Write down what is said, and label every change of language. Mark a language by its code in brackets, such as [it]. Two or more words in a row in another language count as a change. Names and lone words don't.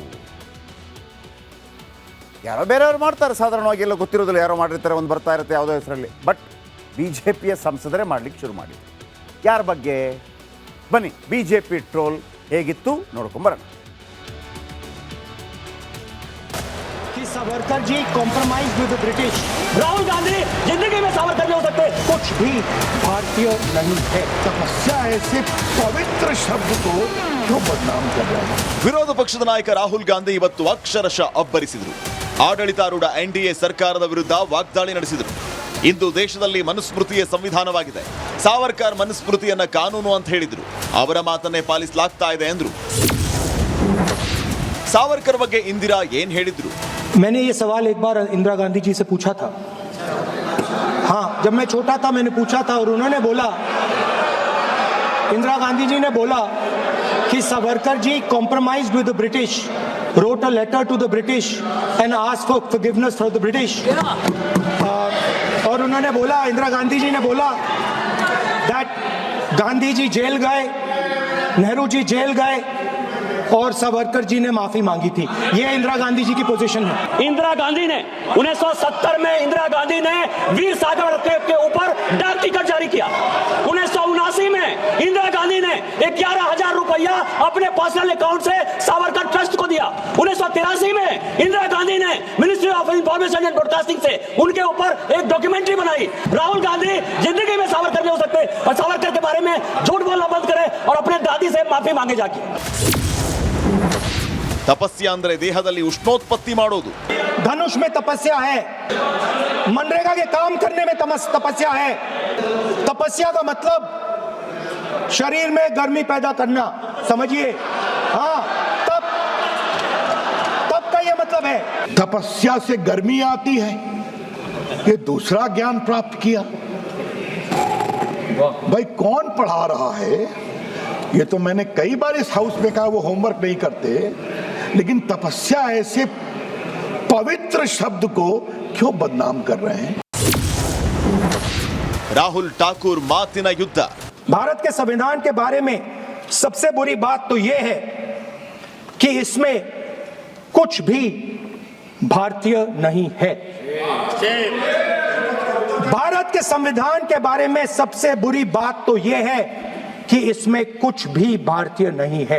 [kn] ಯಾರೋ ಬೇರೆಯವರು ಮಾಡ್ತಾರೆ, ಸಾಧಾರಣವಾಗಿ ಎಲ್ಲ ಗೊತ್ತಿರೋದಿಲ್ಲ, ಯಾರೋ ಮಾಡಿರ್ತಾರೆ, ಒಂದು ಬರ್ತಾ ಇರುತ್ತೆ ಯಾವುದೋ ಹೆಸರಲ್ಲಿ. ಬಟ್ ಬಿ ಜೆ ಪಿಯ ಸಂಸದರೇ ಮಾಡಲಿಕ್ಕೆ ಶುರು ಮಾಡಿದ್ರು. ಯಾರ ಬಗ್ಗೆ? ಬನ್ನಿ, ಬಿ ಜೆ ಪಿ ಟ್ರೋಲ್ ಹೇಗಿತ್ತು ನೋಡ್ಕೊಂಬರೋಣ. [hi] सावरकर जी [en] compromise with British. [hi] राहुल गांधी जिंदगी में सावरकर नहीं हो सकते। कुछ भी भारतीय नहीं है। तपस्या ऐसे पवित्र शब्द को क्यों बदनाम कर रहा है? [kn] ವಿರೋಧ ಪಕ್ಷದ ನಾಯಕ ರಾಹುಲ್ ಗಾಂಧಿ ಇವತ್ತು ಅಕ್ಷರಶಃ ಅಬ್ಬರಿಸಿದರು. ಆಡಳಿತಾರೂಢ ಎನ್ಡಿಎ ಸರ್ಕಾರದ ವಿರುದ್ಧ ವಾಗ್ದಾಳಿ ನಡೆಸಿದರು. ಇಂದು ದೇಶದಲ್ಲಿ ಮನುಸ್ಮೃತಿಯೇ ಸಂವಿಧಾನವಾಗಿದೆ. ಸಾವರ್ಕರ್ ಮನುಸ್ಮೃತಿಯನ್ನ ಕಾನೂನು ಅಂತ ಹೇಳಿದ್ರು. ಅವರ ಮಾತನ್ನೇ ಪಾಲಿಸಲಾಗ್ತಾ ಇದೆ ಎಂದ್ರು. ಸಾವರ್ಕರ್ ಬಗ್ಗೆ ಇಂದಿರಾ ಏನ್ ಹೇಳಿದ್ರು? [hi] मैंने ये सवाल एक बार इंदिरा गांधी जी से पूछा था। हाँ, जब मैं छोटा था मैंने पूछा था और उन्होंने बोला, इंदिरा गांधी जी ने बोला कि सावरकर जी [en] compromise with the British, wrote a letter to the British and asked for forgiveness for the British. [hi] और उन्होंने बोला, इंदिरा गांधी जी ने बोला that गांधी जी जेल गए, नेहरू जी जेल गए और सावरकर जी ने माफी मांगी थी। ये इंदिरा गांधी जी की पोजीशन है। इंदिरा गांधी ने 1970 में इंदिरा गांधी ने वीर सागर के ऊपर डाक टिकट जारी किया। 1979 में इंदिरा गांधी ने 11,000 रुपया अपने पर्सनल अकाउंट से सावरकर ट्रस्ट को दिया। 1983 में इंदिरा गांधी ने मिनिस्ट्री ऑफ इंफॉर्मेशन एंड ब्रॉडकास्टिंग से उनके ऊपर एक डॉक्यूमेंट्री बनाई। राहुल गांधी जिंदगी में सावरकर नहीं हो सकते और सावरकर के बारे में झूठ बोलना बंद करें और अपने दादी से माफी मांगे जाके। [kn] ತಪಸ್ಯ ಅಂದ್ರೆ ದೇಹದಲ್ಲಿ ಉಷ್ಣೋತ್ಪತ್ತಿ ಮಾಡೋದು. [hi] धनुष में तपस्या है, मनरेगा के काम करने में तपस्या है। तपस्या का मतलब शरीर में गर्मी पैदा करना, समझिए। हाँ, तब का ये मतलब है। तपस्या से गर्मी आती है, ये दूसरा ज्ञान प्राप्त किया। भाई कौन पढ़ा रहा है? ये तो मैंने कई बार इस हाउस में कहा वो होमवर्क नहीं करते, लेकिन तपस्या ऐसे पवित्र शब्द को क्यों बदनाम कर रहे हैं? [kn] ರಾಹುಲ್ ಠಾಕೂರ್ ಮಾತಿನ ಯುದ್ಧ. [hi] भारत के संविधान के बारे में सबसे बुरी बात तो यह है कि इसमें कुछ भी भारतीय नहीं है। भारत के संविधान के बारे में सबसे बुरी बात तो यह है कि इसमें कुछ भी भारतीय नहीं है।